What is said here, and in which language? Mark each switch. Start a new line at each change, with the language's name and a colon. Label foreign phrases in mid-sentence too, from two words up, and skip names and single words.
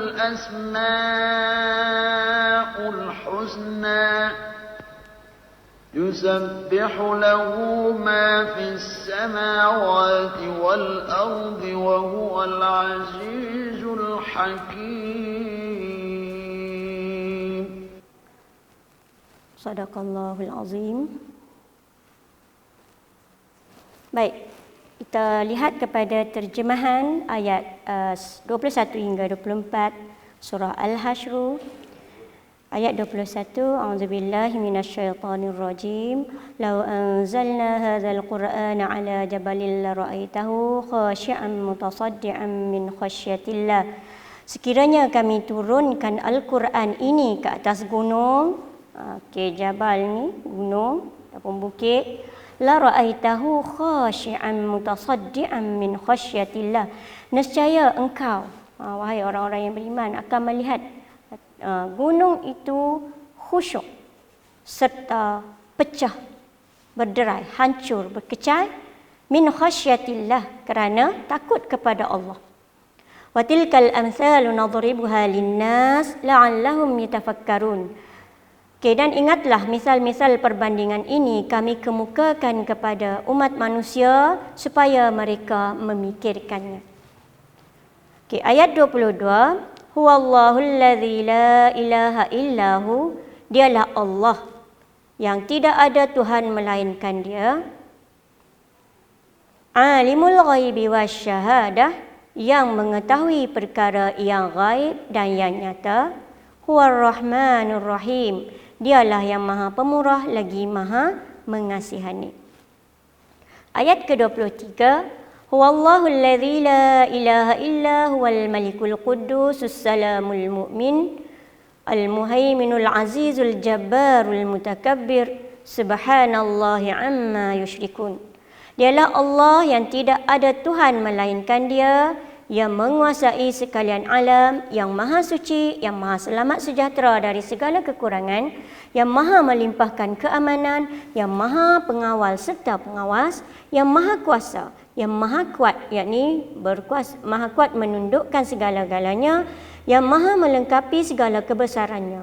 Arabic: الأسماء الحسنى يسبح له ما في السماوات والأرض وهو العزيز الحكيم صدق الله العظيم.
Malay: Baik, kita lihat kepada terjemahan ayat 21 hingga 24 surah Al-Hasyr. Ayat 21,
Arabic: أعوذ بالله من الشيطان الرجيم. لو أنزلنا هذا القرآن على جبل لرأيته خاشعا متصدعا من خشية الله.
Malay: Sekiranya kami turunkan Al-Quran ini ke atas gunung, jabal ni gunung ataupun bukit,
Arabic: لرأيته خاشعا متصدعا من خشية الله.
Malay: Nescaya engkau, wahai orang-orang yang beriman, akan melihat gunung itu khusyuk serta pecah, berderai, hancur, berkecai
Arabic: من خشية الله,
Malay: kerana takut kepada Allah.
Arabic: وتلك الأمثال نضربها للناس لعلهم يتفكرون.
Malay: Dan ingatlah misal-misal perbandingan ini kami kemukakan kepada umat manusia supaya mereka memikirkannya. Ayat 22,
Arabic: هو الله الذي لا إله إلا هو,
Malay: dialah Allah yang tidak ada Tuhan melainkan Dia.
Arabic: عالم الغيب والشهادة,
Malay: yang mengetahui perkara yang gaib dan yang nyata.
Arabic: هو الرحمن الرحيم,
Malay: dialah yang maha pemurah lagi maha mengasihani. Ayat ke-23,
Arabic: هو الله الذي لا إله إلا هو الملك القدوس السلام المؤمن المهيمن العزيز الجبار المتكبر سبحان الله عما يشركون.
Malay: Dialah Allah yang tidak ada Tuhan melainkan Dia, yang menguasai sekalian alam, yang maha suci, yang maha selamat sejahtera dari segala kekurangan, yang maha melimpahkan keamanan, yang maha pengawal serta pengawas, yang maha kuasa, yang maha kuat, yakni berkuasa, maha kuat menundukkan segala-galanya, yang maha melengkapi segala kebesarannya.